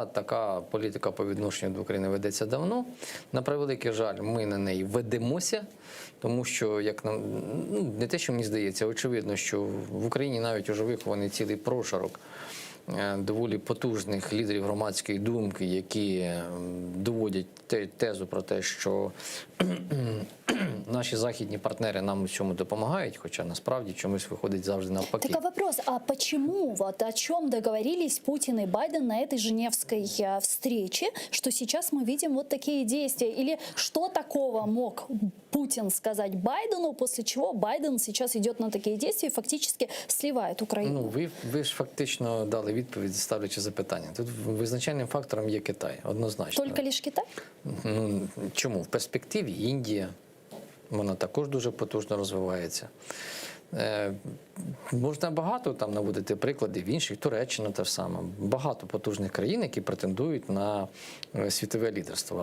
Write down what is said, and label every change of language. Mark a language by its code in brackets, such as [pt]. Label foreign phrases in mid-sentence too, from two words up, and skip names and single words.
[uk] Така політика по відношенню до України ведеться давно. На превеликий жаль, ми на неї ведемося, тому що, як нам, не те, що мені здається, очевидно, що в Україні навіть уже вихований цілий прошарок доволі потужних лідерів громадської думки, які доводять тезу про те, що наші західні партнери нам у цьому допомагають, хоча насправді чомусь виходить завжди навпаки. [ru] Так, а вопрос, а почему, вот о чем договорились Путин и Байден на этой женевской встрече, что сейчас мы видим вот такие действия? Или что такого мог Путин сказать Байдену, после чего Байден сейчас идет на такие действия и фактически сливает Украину? [uk] Ну, ви ж фактично дали відповідь, ставлячи запитання. Тут визначальним фактором є Китай, однозначно. [ru] Только лишь Китай? [uk] Ну, чому? В перспективі Індія, вона також дуже потужно розвивається. Можна багато там наводити прикладів інших, Туреччина те ж саме. Багато потужних країн, які претендують на світове лідерство.